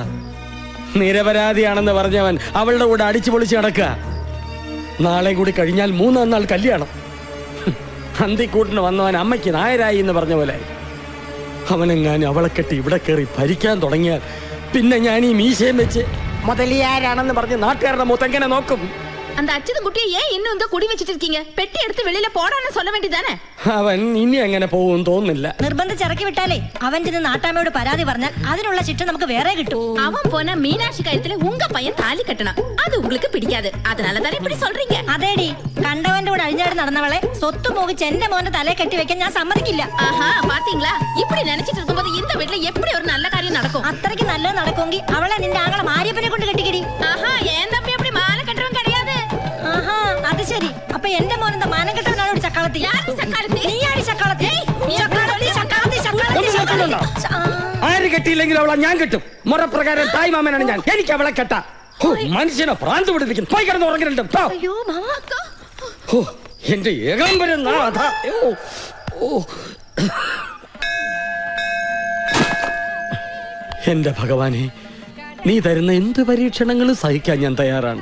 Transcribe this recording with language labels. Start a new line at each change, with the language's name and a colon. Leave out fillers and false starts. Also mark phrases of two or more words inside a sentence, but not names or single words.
Malayalam: നിരപരാധിയാണെന്ന് പറഞ്ഞവൻ അവളുടെ കൂടെ അടിച്ചു പൊളിച്ച് നടക്കുക. നാളെ കൂടി കഴിഞ്ഞാൽ 3 നാൾ കല്യാണം. അന്തിക്കൂട്ടിന് വന്നവൻ അമ്മയ്ക്ക് നായരായി എന്ന് പറഞ്ഞ പോലെ അവനെങ്ങാനും അവളെ കെട്ടി ഇവിടെ കയറി ഭരിക്കാൻ തുടങ്ങിയാൽ പിന്നെ ഞാൻ ഈ മീശയും വെച്ച് മുതലിയാരാണെന്ന് പറഞ്ഞ് നാട്ടുകാരുടെ മുത്തെങ്ങനെ നോക്കും?
Tamil: அந்த அச்சது குட்டியை ஏன் இன்னும் இந்த குடி வச்சிட்டு இருக்கீங்க? பெட்டி எடுத்து வெளியில போடான்னு சொல்ல வேண்டியதானே?
Malayalam: അവൻ ഇനി എങ്ങനെ പോകും തോന്നുന്നില്ല. നിർബന്ധിച്ചിറക്കി വിട്ടാലേ അവൻ ചെന്ന് നാട്ടാമ്മയോട് പരാതി പറഞ്ഞാൽ അതിനുള്ള ശിക്ഷ നമുക്ക് വേറെ കിട്ടും.
Tamil: அவன் போன மீனாட்சி கழுத்துல உங்க பையன் தாலி கட்டணும். அது உங்களுக்கு பிடிக்காது. அதனால தானே இப்படி சொல்றீங்க.
Malayalam: അതേടി, കണ്ടവന്റെ കൂടെ അഴിഞ്ഞാടി നടന്നവളെ സ്വത്ത് മോഹിച്ച് എന്റെ മോന്റെ തലയെ കെട്ടി വെക്കാൻ ഞാൻ സമ്മതിക്കില്ല.
Tamil: ஆஹா பாத்தீங்களா? இப்படி நினைச்சிட்டு இருக்கும்போது இந்த வீட்ல எப்படி ஒரு நல்ல காரியம் நடக்கும்?
Malayalam: അത്രയ്ക്ക് നല്ലത് നടക്കുമെങ്കിൽ അവളെ നിന്റെ ആങ്ങളെ മാരിയപ്പനെ കൊണ്ട് കെട്ടിക്കടി.
Tamil: ஆஹா ஏன் தம்பி அப்படி மாலை கட்டுறவன் கிடையாது.
Malayalam: ആഹാ, അത് ശരി. അപ്പൊ എന്റെ മോൻ എന്താ മാനം കെട്ടവനാണ് ഒരു ചക്കാളത്തി?
Tamil: யாரு சக்காலத்தி?
Malayalam: നീയാടി ചക്കാളത്തി. ചക്കാളത്തി, ചക്കാളത്തി, ചക്കാളത്തി, ചക്കാളത്തി. ആര് കെട്ടിയില്ലെങ്കിൽ അവളെ ഞാൻ കെട്ടും. മുറപ്രകാരം തായ് മാമനാണ് ഞാൻ. എനിക്ക് അവളെ കെട്ടാ. മനുഷ്യനെ ഭ്രാന്ത് പിടിപ്പിക്കും. പോയി കിടന്ന് ഉറങ്ങരുണ്ട്. അയ്യോ മാമാ. എന്റെ ഏകാംബരം നാഥ. എന്റെ ഭഗവാനെ, നീ തരുന്ന എന്ത് പരീക്ഷണങ്ങളും സഹിക്കാൻ ഞാൻ തയ്യാറാണ്.